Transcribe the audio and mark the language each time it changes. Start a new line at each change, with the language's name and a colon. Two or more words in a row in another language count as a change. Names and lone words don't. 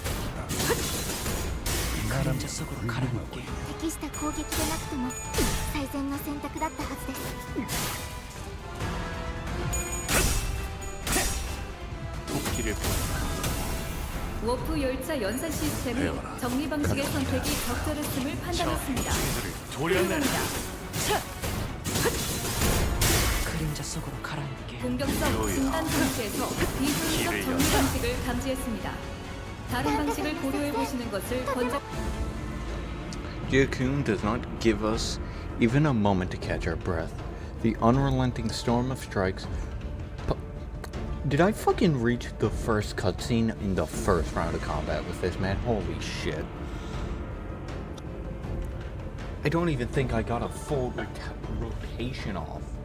Korean: 나라 속으로 가라앉게.
Japanese: 適した攻撃でなくとも最善の選択だったはずです。
Korean: 도끼를 워프 열차 연산 시스템은 정리 방식의 선택이 적절했음을 판단했습니다. 훌륭합니다. 그림자 속으로 가라앉게. 공격성 중단 방식에서 비효율적 정리 방식을 감지했습니다. 다른 방식을 고려해 보시는 것을 권장.
English: Jakun does not give us even a moment to catch our breath. The unrelenting storm of strikes. Did I fucking reach the first cutscene in the first round of combat with this man? Holy shit. I don't even think I got a full rotation off.